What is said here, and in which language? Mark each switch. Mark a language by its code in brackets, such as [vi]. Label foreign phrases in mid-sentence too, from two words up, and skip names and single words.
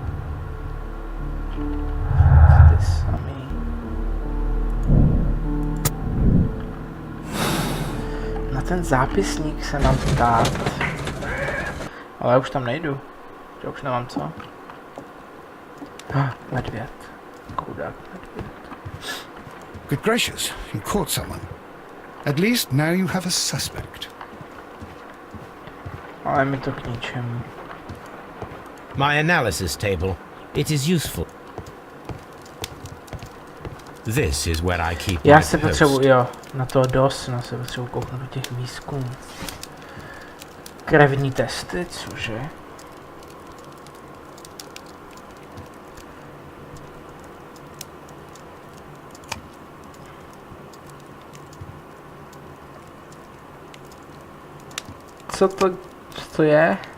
[cs] Ty samý. Na ten zápisník se nám ptát. Ale já už tam nejdu. Já už nemám co. Medvěd. Chudák medvěd. [en] Good gracious, you caught someone. At least now you have a suspect. [cs] Ale mi to k ničemu. [en] My analysis table. It is useful. This is where I keep [cs] Já [en] my [cs] se [en] post. [cs] potřebuji, jo, na to DOS, se potřebuji kouknout do těch výzkumů. Krevní testy, cože? Co to je?